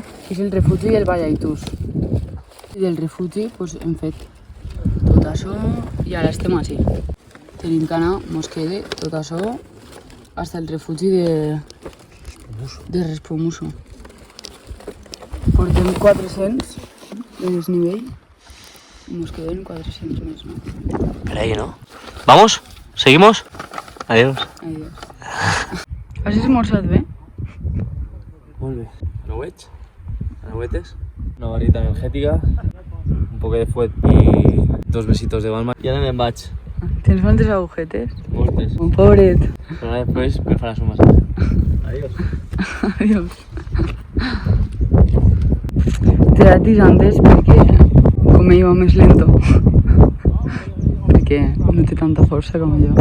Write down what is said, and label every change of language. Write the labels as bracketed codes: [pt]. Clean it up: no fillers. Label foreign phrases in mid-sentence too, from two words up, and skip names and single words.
[ca] que és el refugi del Ballaitús. I del refugi pues, hem fet tot això i ara estem així. Tenim que anar, mos queda tot això fins al refugi de Respomuso. Portem 400 de desnivell i mos queden 400 més, no? [es] Per ahí, ¿no? ¿Vamos? ¿Seguimos? Adiós. Adiós. [ca] Has esmorzat bé? Molt bé. No ho veig? [es] Ahuetes, una barrita energética, un poco de fuet y 2 besitos de Balma. Y ahora me vaig. [ca] Tens moltes agujetes? Moltes. Pobret. Però ara després me faràs un massatge. [es] Adiós. Adiós. Te la antes [ca] perquè com ell va més lento. Perquè no té tanta força com jo.